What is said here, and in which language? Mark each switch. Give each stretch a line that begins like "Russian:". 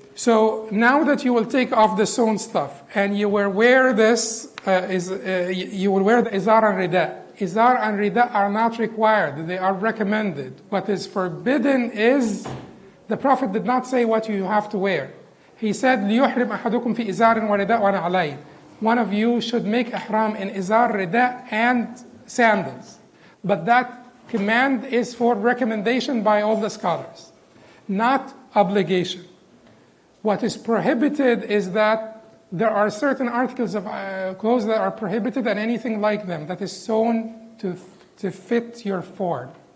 English: So now that you will take off the sewn stuff and you will wear this, you will wear the izar and rida. Izar and rida are not required; they are recommended. What is forbidden is the Prophet did not say what you have to wear. He said,
Arabic: لِيُحْرِمْ أَحَدُكُمْ فِي إِزَارٍ وَرِدَاءٍ وَنَعْلَيْنِ.
English: One of you should make ihram in izar, rida, and sandals. But that command is for recommendation by all the scholars, not obligation. What is prohibited is that there are certain articles of clothes that are prohibited and anything like them that is sewn to fit your form.